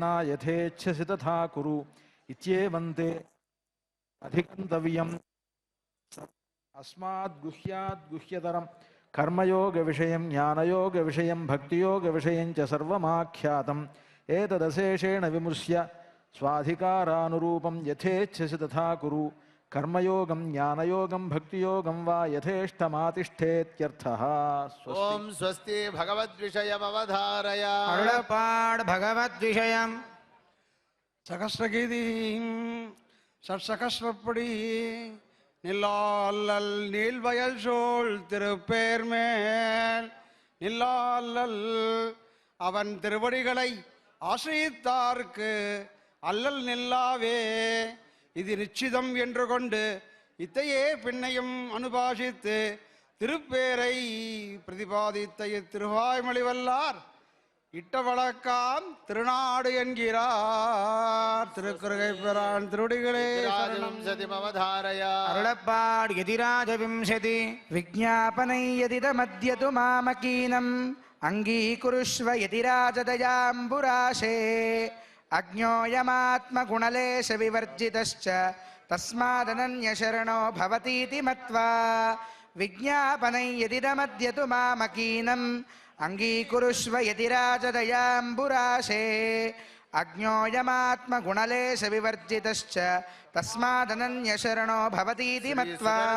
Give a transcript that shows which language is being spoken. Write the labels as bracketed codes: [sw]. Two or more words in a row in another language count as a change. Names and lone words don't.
[sa] यथेच्छसि तथा कुरु इत्येवन्ते अधिगन्तव्यम् अस्माद् गुह्याद् गुह्यतरं कर्मयोगविषयं ज्ञानयोगविषयं भक्तियोगविषयं च सर्वमाख्यातम् एतदशेषेण विमुष्य स्वाधिकारानुरूपं यथेच्छसि तथा कुरु कर्मयोगं ज्ञानयोगं भक्तियोगं वा यथेष्टमातिष्ठेत्यर्थः। ओम स्वस्ति भगवद्विषयमवधारय। अरुळपाड् भगवद्विषयम् [ta] சகஸ்ரகீதி சற்சகஸ்ரப்படி நில்லால்லல் நீள்வயல் சோழ் திருப்பேர்மேல் நில்லால்லல் அவன் திருவடிகளை ஆசிரித்தார்க்கு அல்லல் நில்லாவே இது நிச்சிதம் என்று கொண்டு இத்தையே பின்னையும் அனுபாஷித்து திருப்பேரை பிரதிபாதித்த இத்திருவாய்மொழிவல்லார் இட்ட வழக்காம் திருநாடு என்கிறார். திருக்குறுகை பெறான் திருடிகளே [sa] சதிமவதாரய. अरुळपाड् यदिराजविंशति विज्ञापनै यदिदमद्यतु मामकीनम् अङ्गीकुरुष्व यदिराजदयाम्बुराशे अज्ञोऽयमात्मगुणलेशविवर्जितश्च तस्मादनन्यशरणो भवतीति मत्वा विज्ञापनै यदिदमद्यतु मामकीनम् अंगीकुरुष्व यदिराजदयाम्बुराशे अज्ञोऽयमात्मगुणलेशविवर्जितश्च तस्मादनन्यशरणो भवतीति मत्वा